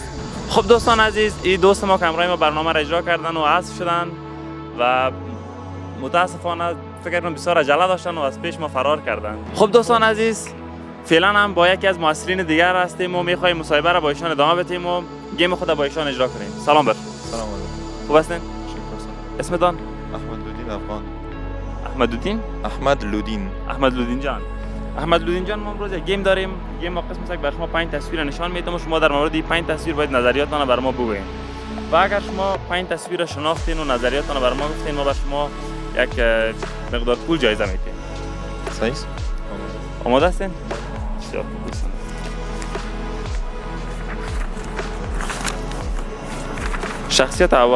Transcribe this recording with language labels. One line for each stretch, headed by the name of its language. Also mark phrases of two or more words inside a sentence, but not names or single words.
Persian: خب دوستان عزیز این دوست ما که همراه ما برنامه را اجرا کردن و حذف شدن و متاسفانه فکر کنم بسیار عجله داشتن و از پیش ما فرار کردن. خب دوستان عزیز فعلا هم با یکی از مؤثرین دیگر هستیم و میخوایم مصاحبه را با ایشان ادامه بدیم و گیم خود با ایشان اجرا کنیم. سلام بر. سلام علیکم. خوب هستین؟ شکر. اسمتان؟ احمد لودین افغان. احمد لودین؟ احمد لودین احمد لودین جان ما امروز یک گیم داریم. گیم ما قسم است که بر شما 5 تصویر نشان میدم و شما در مورد این 5 تصویر باید نظریاتتان را بر ما بگویید. و اگر شما 5 تصویر را شناختین و نظریاتتان را بر ما گفتین ما بر شما یک مقدار پول جایزه میدیم. صحیح است؟ آماده هستین؟ بسیار خوب دوستان. شخصیت اول